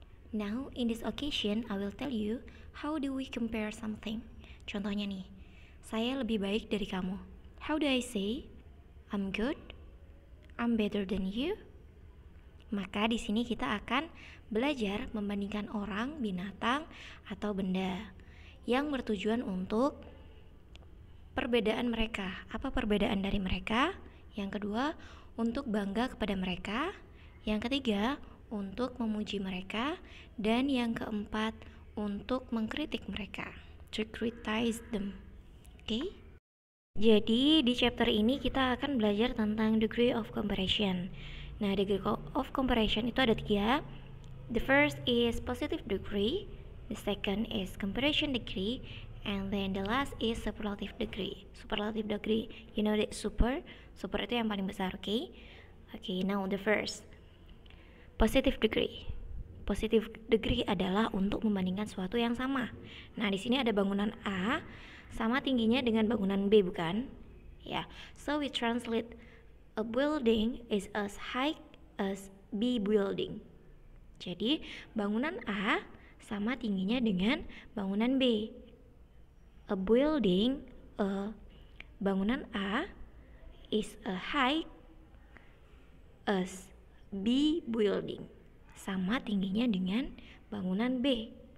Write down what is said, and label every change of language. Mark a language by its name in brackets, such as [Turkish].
[English] Now, in this occasion, I will tell you how do we compare something. [Indonesian] Contohnya nih, saya lebih baik dari kamu. [English] How do I say? I'm good. I'm better than you. [Indonesian] Maka di sini kita akan belajar membandingkan orang, binatang, atau benda yang bertujuan untuk perbedaan mereka. Apa perbedaan dari mereka? Yang kedua, untuk bangga kepada mereka. Yang ketiga, untuk memuji mereka. Dan yang keempat, untuk mengkritik mereka. [English] To criticize them. [Indonesian] Oke? Jadi di chapter ini kita akan belajar tentang degree of comparison. Nah, degree of comparison itu ada 3. [English] The first is positive degree. The second is comparison degree. And then the last is superlative degree. Superlative degree, you know that super [Indonesian] itu yang paling besar, [English] okay? Okay, now the first, positive degree. [Indonesian] Positive degree adalah untuk membandingkan suatu yang sama. Nah, di sini ada bangunan A sama tingginya dengan bangunan B, bukan? [English] Ya, so we translate a building is as high as B building. [Indonesian] Jadi, bangunan A sama tingginya dengan bangunan B. [English] A building, bangunan A is a high as B building, [Indonesian] sama tingginya dengan bangunan B.